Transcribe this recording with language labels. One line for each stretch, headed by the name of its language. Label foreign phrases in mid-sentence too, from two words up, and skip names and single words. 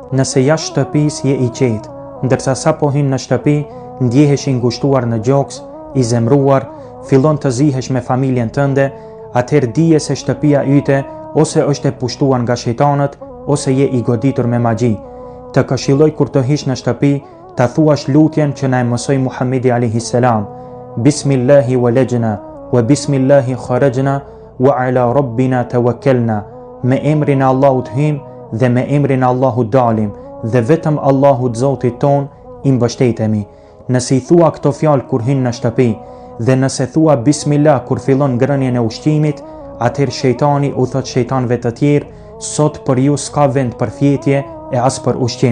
Albanian: nëse jashtë shtëpis je i qetë, ndërsa sa po hyn në shtëpi, ndjehesh i ngushtuar në gjoks, i zemruar, fillon të zihesh me familjen tënde, atëherë dije se shtëpia yte ose është e pushtuar nga shejtanët, ose je i goditur me magji. Të këshilloj kur të hish në shtëpi, ta thuash lutjen që na e mësoi Muhamedi
Arabic: عليه السلام: بسم الله ولجنا وبسم الله خرجنا وعلى ربنا توكلنا.
Albanian: Me emrin e Allahut hym dhe me emrin e Allahut dalim, dhe vetëm Allahut Zotit ton i mbështetemi. Nëse i thua këto fjalë kur hyn në shtëpi, dhe nëse thua Bismillah kur fillon ngrënien e ushqimit, atëherë shejtani u thot shejtanëve të tjerë: sot për ju s'ka vend për fjetje e as për ushqim.